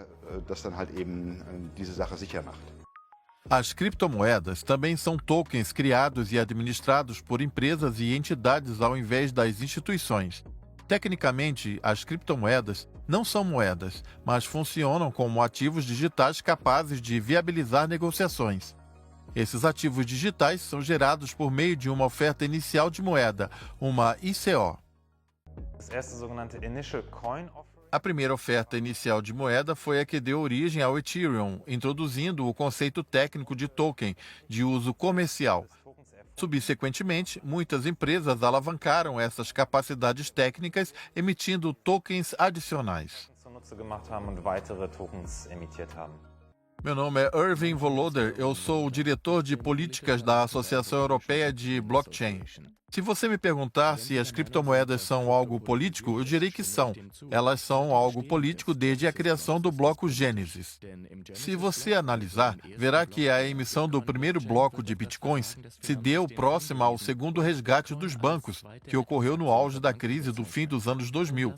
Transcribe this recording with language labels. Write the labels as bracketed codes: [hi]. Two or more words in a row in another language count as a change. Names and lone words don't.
[pt] As criptomoedas também são tokens criados e administrados por empresas e entidades ao invés das instituições. Tecnicamente, as criptomoedas não são moedas, mas funcionam como ativos digitais capazes de viabilizar negociações. Esses ativos digitais são gerados por meio de uma oferta inicial de moeda, uma ICO. [de] Das erste sogenannte [en] Initial Coin Offering. [pt] A primeira oferta inicial de moeda foi a que deu origem ao Ethereum, introduzindo o conceito técnico de token, de uso comercial. Subsequentemente, muitas empresas alavancaram essas capacidades técnicas, emitindo tokens adicionais. [de] Zunutze gemacht haben und weitere Tokens emittiert haben. [pt] Meu nome é Irving Voloder, eu sou o diretor de políticas da Associação Europeia de Blockchain. Se você me perguntar se as criptomoedas são algo político, eu direi que são. Elas são algo político desde a criação do bloco Gênesis. Se você analisar, verá que a emissão do primeiro bloco de bitcoins se deu próxima ao segundo resgate dos bancos, que ocorreu no auge da crise do fim dos anos 2000.